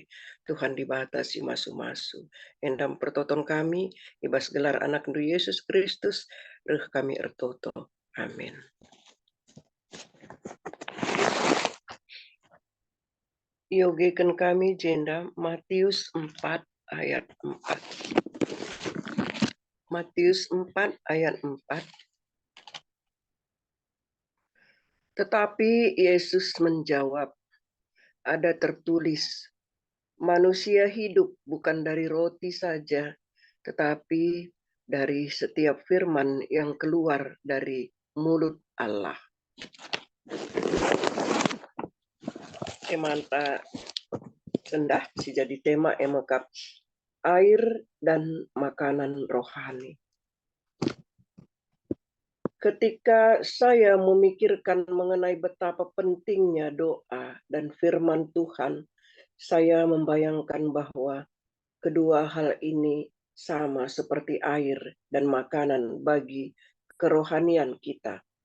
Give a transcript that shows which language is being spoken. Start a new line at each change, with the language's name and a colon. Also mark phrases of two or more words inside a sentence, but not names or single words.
Batak Karo: Tuhan di bata si masu-masu endam pertoton kami ibas gelar anak ndu Yesus Kristus reh kami ertoto. Amin. Iogekan kami jenda Matius 4 ayat 4. Matius 4 ayat 4.
Indonesian: Tetapi Yesus menjawab, ada tertulis, manusia hidup bukan dari roti saja, tetapi dari setiap firman yang keluar dari mulut Allah.
Batak Karo: Emanta sendah si jadi tema emekap
Indonesian: air dan makanan rohani. Ketika saya memikirkan mengenai betapa pentingnya doa dan firman Tuhan, saya membayangkan bahwa kedua hal ini sama seperti air dan makanan bagi kerohanian kita.